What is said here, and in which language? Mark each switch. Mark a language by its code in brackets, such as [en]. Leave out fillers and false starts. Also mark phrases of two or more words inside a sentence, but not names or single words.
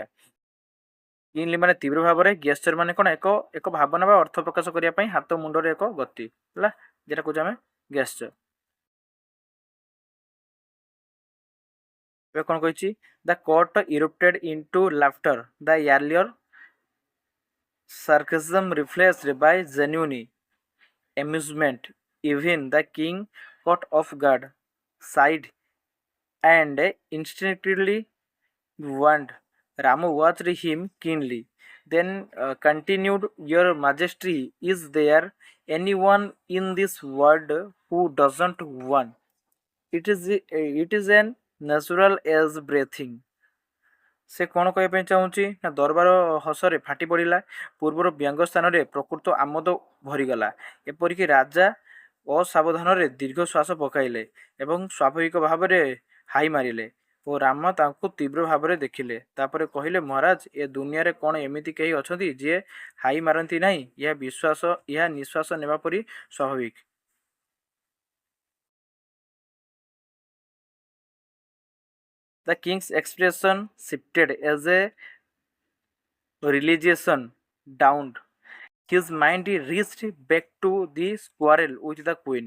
[or] କିନଲି ମାନେ ତୀବ୍ର ଭାବରେ, ଗେସ୍ଚର ମାନେ କ'ଣ? ଏକ ଭାବନା ବା ଅର୍ଥ ପ୍ରକାଶ କରିବା ପାଇଁ ହାତ ମୁଣ୍ଡରେ ଏକ ଗତି। ହେଲା, ଯେଟା କହୁଛେ ଆମେ ଗେସ୍ଚର। ଏବେ କ'ଣ କହିଛି? [en] the court erupted into laughter, the earlier sarcasm replaced by genuine amusement. Even the king caught off guard, sighed, and instinctively warned. Ramu watched him keenly, then continued, Your Majesty, is there anyone in this world who doesn't want? It is an natural as breathing. [or] ସେ କ'ଣ କହିବା ପାଇଁ ଚାହୁଁଛି ନା ଦରବାର ହସରେ ଫାଟି ପଡ଼ିଲା। ପୂର୍ବର ବ୍ୟଙ୍ଗ ସ୍ଥାନରେ ପ୍ରକୃତ ଆମୋଦ ଭରିଗଲା। ଏପରିକି ରାଜା ଅସାବଧାନରେ ଦୀର୍ଘ ଶ୍ୱାସ ପକାଇଲେ ଏବଂ ସ୍ୱାଭାବିକ ଭାବରେ ହାଇ ମାରିଲେ ଓ ରାମ ତାଙ୍କୁ ତୀବ୍ର ଭାବରେ ଦେଖିଲେ। ତାପରେ କହିଲେ, ମହାରାଜ, ଏ ଦୁନିଆରେ କ'ଣ ଏମିତି କେହି ଅଛନ୍ତି ଯିଏ ହାଇ ମାରନ୍ତି ନାହିଁ? ଏହା ନିଶ୍ୱାସ ନେବା ପରି ସ୍ୱାଭାବିକ। [en] The king's expression shifted as a realization dawned. His mind reached back to the quarrel with the queen.